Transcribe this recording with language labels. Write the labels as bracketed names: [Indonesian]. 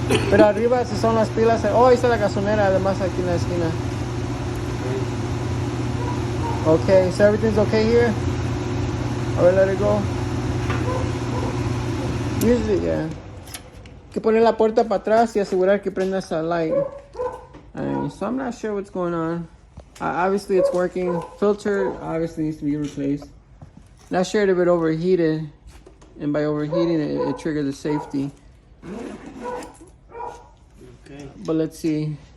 [Spanish] Pero arriba si son las pilas. Oh, ahí está la gasolinera, además aquí en la esquina. [English] Okay, so everything's okay here? Alright, let it go. Usually, yeah. [Spanish] Hay que poner la puerta para atrás y asegurar que prenda esa light. [English] So I'm not sure what's going on. Obviously it's working. Filter obviously needs to be replaced. Not sure if it overheated. And by overheating it triggered the safety. Okay. But let's see.